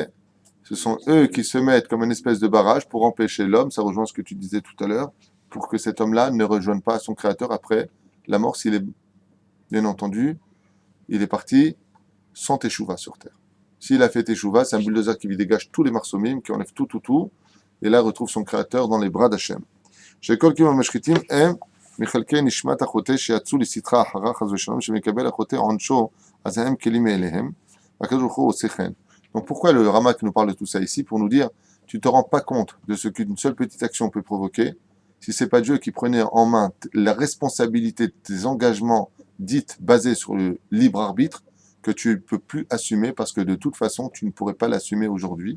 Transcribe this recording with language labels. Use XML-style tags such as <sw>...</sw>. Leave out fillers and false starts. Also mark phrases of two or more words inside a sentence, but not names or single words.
<fr>Ce sont eux qui se mettent comme une espèce de barrage pour empêcher l'homme, ça rejoint ce que tu disais tout à l'heure, pour que cet homme-là ne rejoigne pas son créateur après la mort, s'il est, bien entendu, il est parti sans teshuva sur terre. S'il a fait teshuva, c'est un bulldozer qui lui dégage tous les marsomim, qui enlève tout, et là retrouve son créateur dans les bras d'Hachem.</fr> <he>שכל קיום המשחיתים הם מחלקי נשמת החוטא שיצאו לסטרה אחרה חס ושלום שמקבל החוטא עונשו אז הם כלים מאליהם והקדוש ברוך הוא עושה כן.</he> <fr>Donc pourquoi le Ramak nous parle de tout ça ici? Pour nous dire, tu ne te rends pas compte de ce qu'une seule petite action peut provoquer si ce n'est pas Dieu qui prenait en main la responsabilité de tes engagements dits basés sur le libre arbitre que tu ne peux plus assumer parce que de toute façon tu ne pourrais pas l'assumer aujourd'hui.</fr>